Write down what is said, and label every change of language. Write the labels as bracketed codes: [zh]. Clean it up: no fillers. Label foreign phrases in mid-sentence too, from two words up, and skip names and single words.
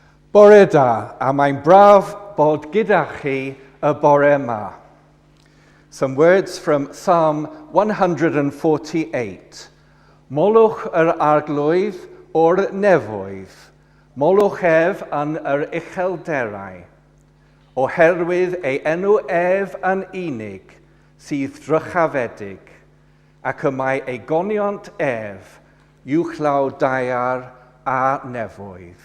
[cy] Bore da, a mae'n braf bod gyda chi y bore yma. [en] Some words from Psalm 148. [cy] Molwch yr arglwydd o'r nefoedd, molwch ef yn yr uchelderau, oherwydd ei enw ef yn unig sydd drychafedig, ac y mae ei goniont ef uwchlaw daear a nefoedd.